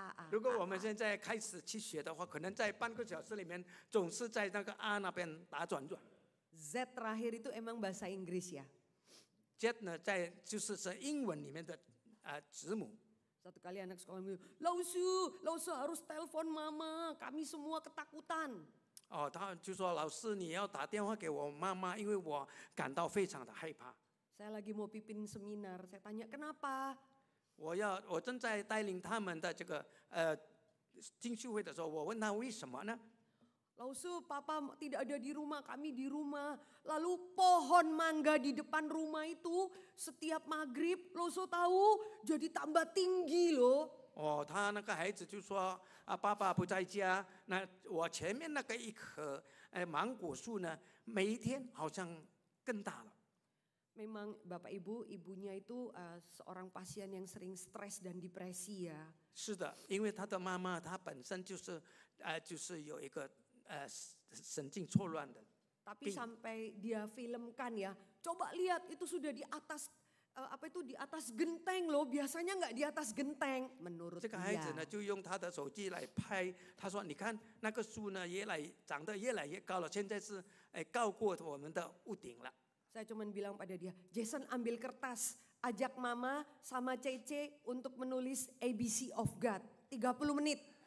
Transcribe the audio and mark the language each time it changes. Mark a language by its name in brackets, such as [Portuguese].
[Chinese] 如果我们现在开始去学的话，可能在半个小时里面总是在那个那边打转。 [Indonesian] Z terakhir itu emang bahasa Inggris ya. [Chinese] Z 呢，就是英文里面的字母。 [Indonesian] Satu kali anak sekolah bilang, Lausu harus telepon mama, kami semua ketakutan. [Chinese] 他就说老师你要打电话给我妈妈，因为我感到非常的害怕。 [Indonesian] Saya lagi mau pimpin seminar, saya tanya kenapa? [Chinese] 我正在带领他们的这个进修会的时候，我问他为什么呢？ [Indonesian] Lausu, papa tidak ada di rumah, kami di rumah. Lalu pohon mangga di depan rumah itu setiap maghrib, Lausu tahu jadi tambah tinggi loh. [Chinese] 他那个孩子就说爸爸不在家，那我前面那个一棵芒果树呢，每一天好像更大了。 [Indonesian] Memang Bapak Ibu, ibunya itu seorang pasien yang sering stres dan depresi ya. [Chinese] 是的，因为他的妈妈她本身就是有一个神经错乱的。 [Indonesian] Tapi sampai dia filmkan ya, coba lihat itu sudah di atas di atas genteng loh, biasanya nggak di atas genteng menurut [Chinese] 这个孩 [Indonesian] dia. [Chinese] 子呢，就用他的手机来拍，他说：“你看那个树呢，长得越来越高了，现在是高过我们的屋顶了。” [Indonesian] Saya cuma bilang pada dia, Jason ambil kertas, ajak mama sama Cece untuk menulis ABC of God, 30 menit.